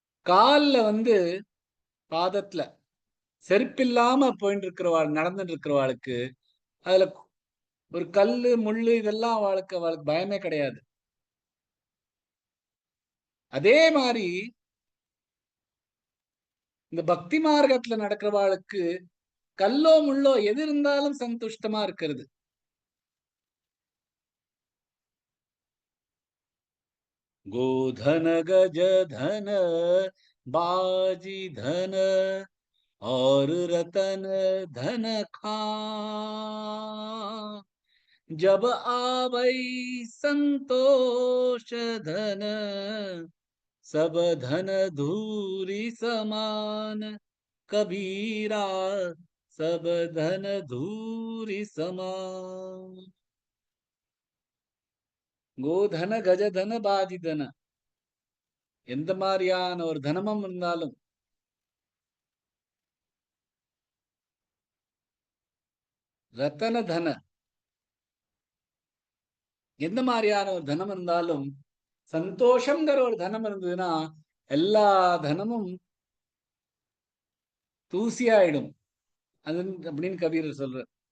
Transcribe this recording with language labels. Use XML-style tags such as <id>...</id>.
<ta>கால்ல வந்து பாதத்துல செருப்பில்லாம போயிட்டு இருக்கிறவாள், நடந்துட்டு இருக்கிறவாளுக்கு அதுல ஒரு கல்லு முள்ளு இதெல்லாம் அவளுக்கு பயமே கிடையாது. அதே மாதிரி இந்த பக்தி மார்க்கத்துல நடக்கிறவாளுக்கு கல்லோ முள்ளோ எது இருந்தாலும் சந்துஷ்டமா இருக்கிறது.</ta> <hi>गोधन गज धन बाजी धन और रतन धन खां, जब आवै संतोष धन सब धन धूरी समान, कबीरा सब धन धूरी समान.</hi> <ta>கோதன கஜதன பாதிதன, எந்த மாதிரியான ஒரு தனமும் இருந்தாலும் ரத்தன தன, எந்த மாதிரியான ஒரு தனம் இருந்தாலும் சந்தோஷம்ங்கிற ஒரு தனம் இருந்ததுன்னா எல்லா தனமும் தூசியாயிடும் அது அப்படின்னு கபீரர் சொல்றார்.</ta>